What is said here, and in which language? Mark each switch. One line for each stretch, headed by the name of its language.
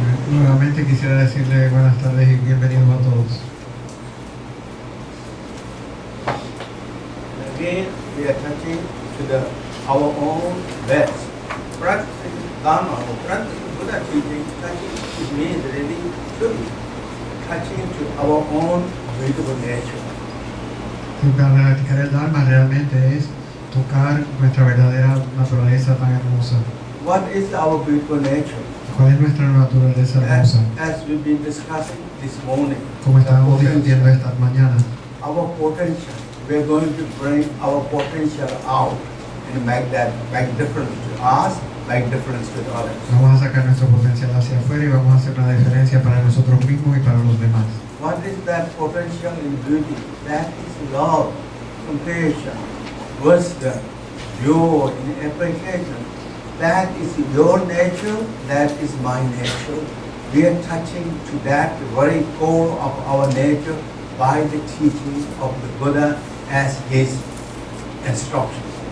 Spanish: Nuevamente quisiera decirle buenas tardes y bienvenidos a todos.
English: Again, we are touching to our own best. Practicing Dharma or practicing Buddha teaching, touching it means really truly touching to our own beautiful nature.
Spanish: Practicar el Dharma realmente es tocar nuestra verdadera naturaleza tan hermosa.
English: what is our beautiful nature?
Spanish: ¿Cuál es nuestra naturaleza hermosa?
English: As we've been discussing this morning,
Spanish: Como estábamos discutiendo esta mañana,
English: our potential, we're going to bring our potential out and make difference to us, make difference to others.
Spanish: vamos a sacar nuestro potencial hacia afuera y vamos a hacer una diferencia para nosotros mismos y para los demás.
English: What is that potential in beauty? That is love, compassion, wisdom, joy, and appreciation. That is your nature, that is my nature. We are touching to that very core of our nature by the teaching of the Buddha as his instruction.